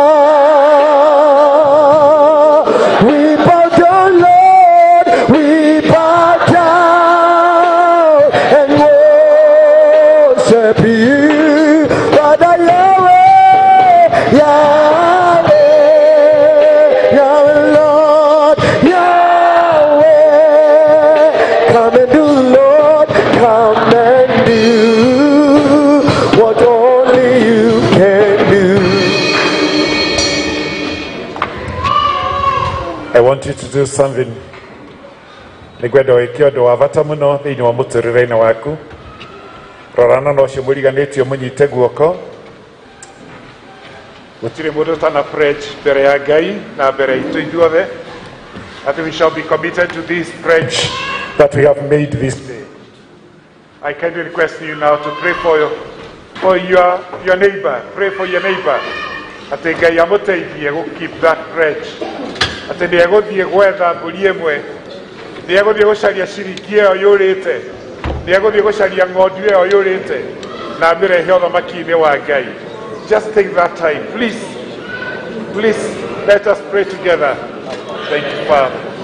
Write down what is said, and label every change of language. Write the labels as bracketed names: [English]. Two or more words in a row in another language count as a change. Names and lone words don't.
[English] We bow down, Lord, we bow down and worship you, Father Yahweh, Yahweh, Yahweh, Lord, Yahweh. Come and do, Lord, come and do what only you can do. I want you to do something. [Kikuyu] Nigwenda wikio ndo wavata muno thiini wa muturire-ini waku. Rorana no cio muriganitio munyite guoko. Gutire mundu tana pledge mbere ya Ngai na mbere itu ithuothe. [English] That we shall be committed to this pledge that we have made this day. I kindly request you now to pray for your neighbor. Pray for your neighbor. [Kikuyu] Ati Ngai amuteithie gu [English] keep that pledge. [Kikuyu] Ati ni eguthie gwetha mburi imwe, ni eguthie gucaria ciringi ĩyo yũrĩte, ni eguthie gucaria ng'ondu ĩyo yũrĩte na mĩrehe ũthamaki-inĩ wa Ngai. [English] Just take that time, please. Please, let us pray together. Thank you, Father.